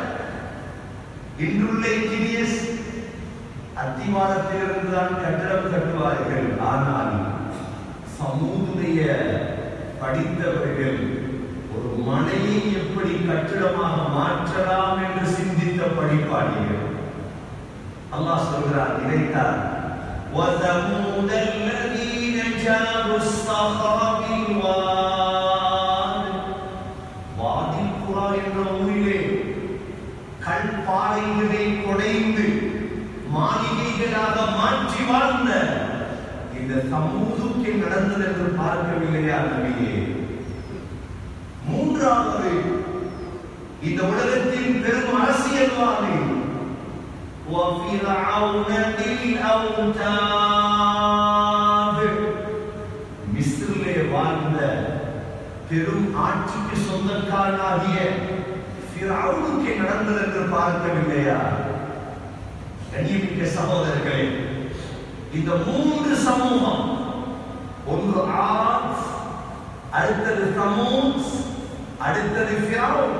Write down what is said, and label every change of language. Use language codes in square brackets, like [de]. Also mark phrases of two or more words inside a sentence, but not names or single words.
[ta] இன்றுள்ள இன்ஜினியர்ஸ் அத்திவாரத்திலிருந்து தான் கட்டடம் கட்டுவார்கள். ஆனால் சமூகத்துடைய படித்தவர்கள் ஒரு மலையை எப்படி கட்டிடமாக மாற்றலாம் என்று சிந்தித்த படிப்பாளிகள். அல்லாஹ் சொல்கிறார், இதைத்தான் [ar] وَثَمُودَ الَّذِينَ جَابُوا الصَّخْرَ بِالْوَادِ. [ta] வாதி குரா என்ற ஊரிலே கல் பாறைகளை குடைந்து மாளிகைகளாக மாற்றி வாழ்ந்த இந்த சமூகத்துக்கு நடந்தது என்று பார்க்கவில்லையா நபியே? மூன்றாவது, இந்த உலகத்தின் பெரும் அரசியல்வாதி [ar] وَفِرْعَوْنَ ذِي الْأَوْتَادِ. [ta] மிஸ்ரிலே வாழ்ந்த பெரும் ஆட்சிக்கு சொந்தக்காரனாகிய ஃபிரௌனுக்கு நடந்தது என்று பார்க்கவில்லையா? கண்ணியமிக்க சகோதரர்களே, இந்த 3 சமூகம், ஒன்று ஆத், அடுத்தது சமூத், அடுத்தது ஃபிரௌன்.